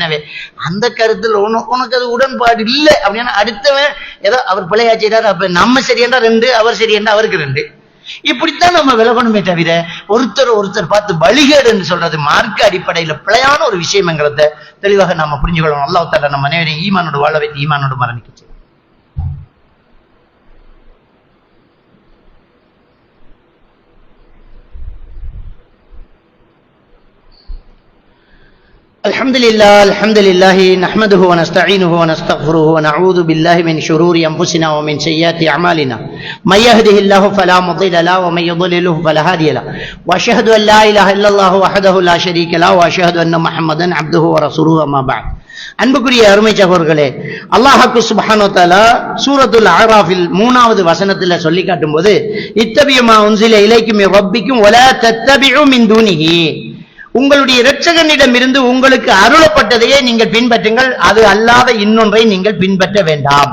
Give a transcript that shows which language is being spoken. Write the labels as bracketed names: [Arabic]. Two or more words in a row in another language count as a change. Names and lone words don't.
[Tamil] எனவே அந்த கருத்துல உனக்கு அது உடன்பாடு இல்லை அப்படின்னா அடுத்தவன் ஏதோ அவர் பிழையா செய்யறாரு, அப்ப நம்ம சரியண்டா 2, அவர் சரியண்டா அவருக்கு 2. இப்படித்தான் நம்ம விலகணுமே தவிர ஒருத்தர் பார்த்து வழிகேடு என்று சொல்றது மார்க்க அடிப்படையில பிழையான ஒரு விஷயம்ங்கிறத தெளிவாக நாம புரிஞ்சுக்கொள்ளணும். [Arabic] الله تعالى [Tamil] நம்ம அனைவரையும் ஈமானோடு வாழ வைத்து ஈமானோடு மரணிக்க செய்யும். [Arabic] الحمد لله نحمده ونستعينه ونستغفره ونعوذ بالله من شرور أنفسنا ومن سيئات أعمالنا من يهده الله فلا مضل له ومن يضلله فلا هادي له وأشهد أن لا إله إلا الله وحده لا شريك له وأشهد أن محمدا عبده ورسوله أما بعد. [Tamil] அன்புக்குரிய அருமை சகோதரர்களே, [Arabic] الله سبحانه و تعالى [Tamil] சூரத்துல் அஅராஃபில் 3வது வசனத்துல சொல்லி காட்டும்போது [Arabic] اتبعوا ما أنزل إليكم من ربكم ولا تتبعوا من دونه, [Tamil] உங்களுடைய இரட்சகனிடம் இருந்து உங்களுக்கு அருளப்பட்டதையே நீங்கள் பின்பற்றுங்கள், அது அல்லாத இன்னொன்றை நீங்கள் பின்பற்ற வேண்டாம்.